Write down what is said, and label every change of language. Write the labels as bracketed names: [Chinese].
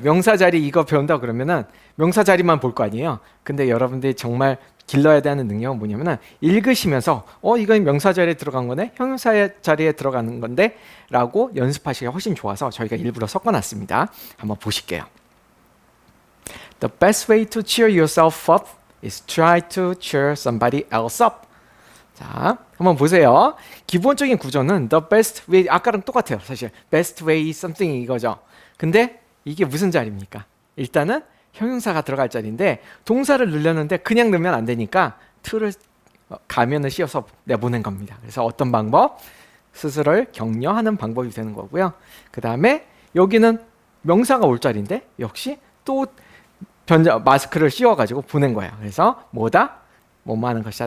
[Korean] 명사 자리 이거 배운다 그러면은 명사 자리만 볼 거 아니에요. 근데 여러분들이 정말 길러야 되는 능력은 뭐냐면은 읽으시면서 이건 명사 자리에 들어간 거네, 형용사 자리에 들어가는 건데 라고 연습하시기가 훨씬 좋아서 저희가 일부러 섞어놨습니다. 한번 보실게요. [English] The best way to cheer yourself up is try to cheer somebody else up. [Korean] 자, 한번 보세요. 기본적인 구조는 [English] the best way, [Korean] 아까랑 똑같아요. 사실 [English] best way something [Korean] 이거죠. 근데 이게 무슨 자리입니까? 일단은 형용사가 들어갈 자리인데 동사를 넣으려는데 그냥 넣으면 안 되니까 to를 가면을 씌워서 내보낸 겁니다. 그래서 어떤 방법? 스스로를 격려하는 방법이 되는 거고요. 그 다음에 여기는 명사가 올 자리인데 역시 또 마스크를 씌워가지고 보낸 거예요. 그래서 뭐다? 뭐뭐 하는 것이다.